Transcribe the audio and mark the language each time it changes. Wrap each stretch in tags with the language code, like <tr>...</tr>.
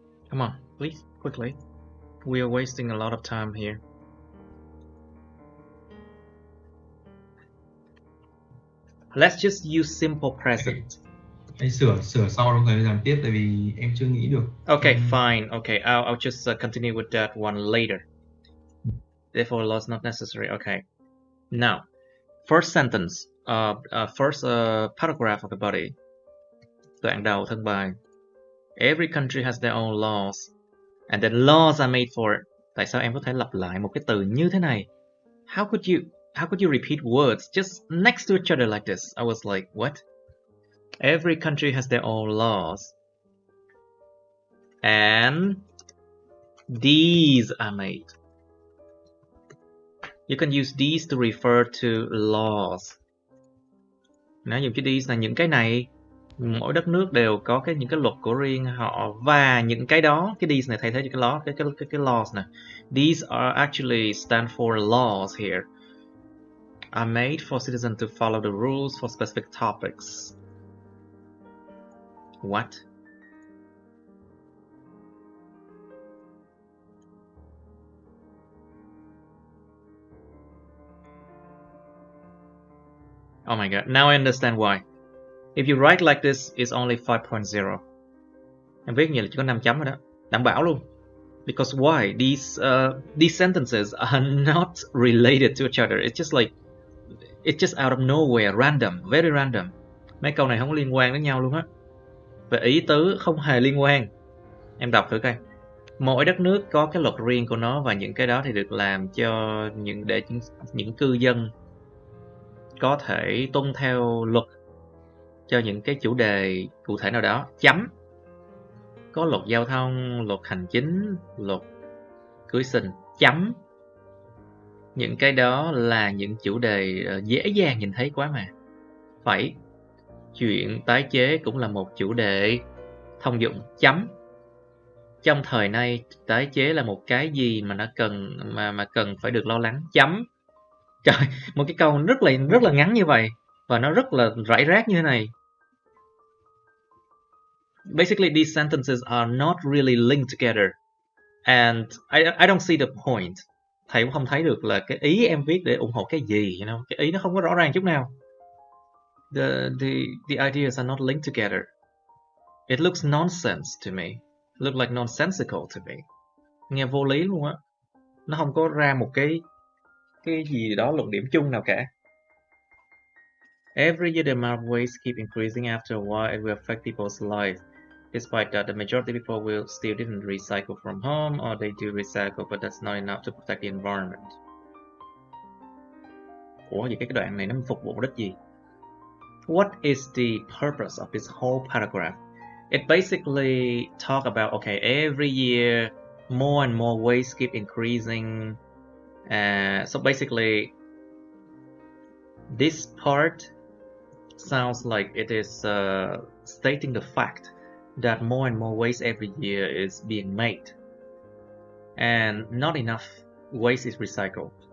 <en>Come on, please, quickly. We are wasting a lot of time here. Let's just use simple present.</en> <vi>Anh sửa sau đồng thời làm tiếp, tại vì em chưa nghĩ được.</vi> <en>Okay, fine. Okay, I'll just continue with that one later. Therefore, loss not necessary. Okay. Now, first sentence, first paragraph of the body.</en> <vi>Đoạn đầu thân bài.</vi> <en>Every country has their own laws, and the laws are made for it.</en> <vi>Tại sao em có thể lặp lại một cái từ như thế này?</vi> <en>How could you repeat words just next to each other like this? I was like, what? Every country has their own laws. And these are made. You can use these to refer to laws.</en> <vi>Nó dùng chữ these là những cái này. Mỗi đất nước đều có những cái luật của riêng họ, và những cái đó, cái these này thay thế cho cái laws này.</vi> <en>These are actually stand for laws here. Are made for citizens to follow the rules for specific topics. What? Oh my god, now I understand why. If you write like this, it's only 5.0.</en> <vi>Em viết như là chỉ có 5 chấm rồi đó. Đảm bảo luôn.</vi> <en>Because why? These sentences are not related to each other. It's just out of nowhere, random, very random.</en> <vi>Mấy câu này không có liên quan đến nhau luôn á. Về ý tứ không hề liên quan. Em đọc thử coi. Mỗi đất nước có cái luật riêng của nó, và những cái đó thì được làm cho những cư dân có thể tuân theo luật cho những cái chủ đề cụ thể nào đó. Chấm. Có luật giao thông, luật hành chính, luật cưới xin. Chấm. Những cái đó là những chủ đề dễ dàng nhìn thấy quá mà. Phẩy. Chuyện tái chế cũng là một chủ đề thông dụng. Chấm. Trong thời nay, tái chế là một cái gì mà nó cần phải được lo lắng. Chấm. Trời, một cái câu rất là ngắn như vậy và nó rất là rải rác như thế này.</vi> <en>Basically, these sentences are not really linked together, and I don't see the point.</en> <vi>Thầy cũng không thấy được là cái ý em viết để ủng hộ cái gì,</vi> <en>you know?</en> <vi>Cái ý nó không có rõ ràng chút nào.</vi> <en>The ideas are not linked together. It looks nonsense to me. It looks like nonsensical to me.</en> <vi>Nghe vô lý luôn á. Nó không có ra một cái gì đó luận điểm chung nào cả.</vi> <en>Every year the amount of waste keep increasing. After a while, it will affect people's lives. Despite that, the majority of people will still didn't recycle from home, or they do recycle, but that's not enough to protect the environment.</en> <vi>Ủa vậy cái đoạn này nó phục vụ đích gì?</vi> <en>What is the purpose of this whole paragraph? It basically talk about, okay, every year more and more waste keep increasing. So basically, this part sounds like it is stating the fact that more and more waste every year is being made, and not enough waste is recycled.</en>